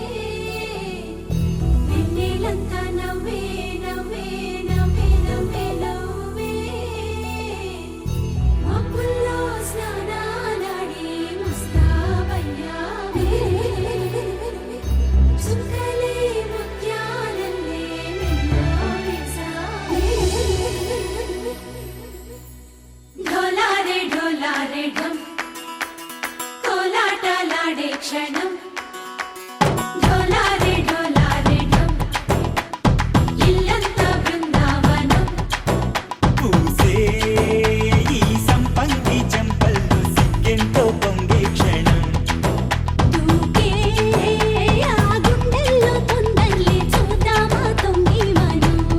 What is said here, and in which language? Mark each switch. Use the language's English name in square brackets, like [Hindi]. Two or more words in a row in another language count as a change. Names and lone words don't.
[Telugu] వెన్నెలంతా నవ్వే నవ్వే నవ్వే నవ్వే నవ్వే. మబ్బుల్లో స్నానాలాడి ముస్తాబయ్యావే. చుక్కలే ముత్యాలల్లే మెల్లో వేసావే. [Hindi] ढोलारे ढोलारे ढम [Telugu] కోలాటలాడే క్షణం. [Hindi] ढोलारे ढोलारे ढम [Telugu] ఇల్లంతా బృందావనం. పూసే ఈ సంపంగి చెంపల్లో సిగ్గెంతో పొంగే క్షణం. దూకే ఆ గుండెల్లో తొందరలే చూద్దామా తొంగి మనం.